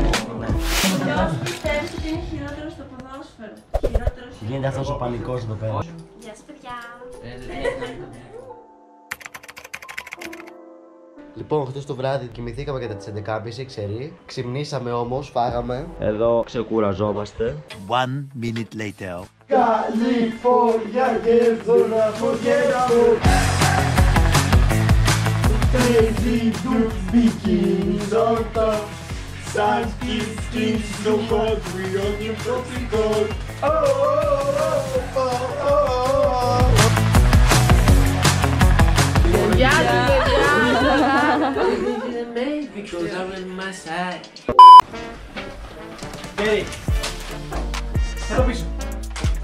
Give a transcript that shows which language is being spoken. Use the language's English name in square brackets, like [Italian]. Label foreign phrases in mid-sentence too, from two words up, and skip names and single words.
[Greek] Πιστεύεις ότι είναι χειρότερο στο ποδόσφαιρο? Χειρότερος. Γίνεται αυτός ο πανικός εδώ πέρα. Γεια σας παιδιά. Λοιπόν, χθες το βράδυ κοιμηθήκαμε κατά τις 11.30, ξέρει. Ξυπνήσαμε όμως, φάγαμε. Εδώ ξεκουραζόμαστε. [English] 1 minute later. [Greek] Καλιφόρνια και unforgettable. [English] Crazy dudes, bikinis on top. Sun skins, so hot, we on your tropical. Oh, oh, oh, oh. [Greek] Γεια σας παιδιά. [English] Because I'm in my side. [Greek] Κέρι, θέλω πίσω.